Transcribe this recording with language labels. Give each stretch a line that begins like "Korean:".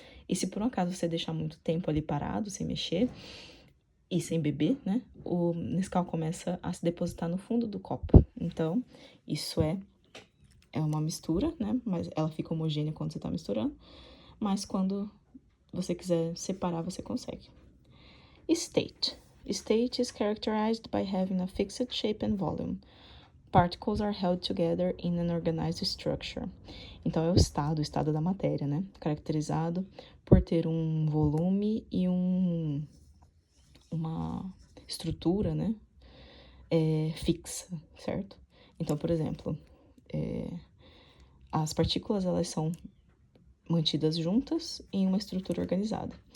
Portuguese: E se por um acaso você deixar muito tempo ali parado, sem mexer e sem beber, né? O Nescau começa a se depositar no fundo do copo. Então, isso é uma mistura, né? Mas ela fica homogênea quando você tá misturando. Mas quando você quiser separar, você consegue.
English: State. State is characterized by having a fixed shape and volume. Particles are held together in an organized structure.
Portuguese: Então, é o estado da matéria, né? Caracterizado por ter um volume e uma estrutura, né? Fixa, certo? Então, por exemplo, as partículas, elas são mantidas juntas em uma estrutura organizada.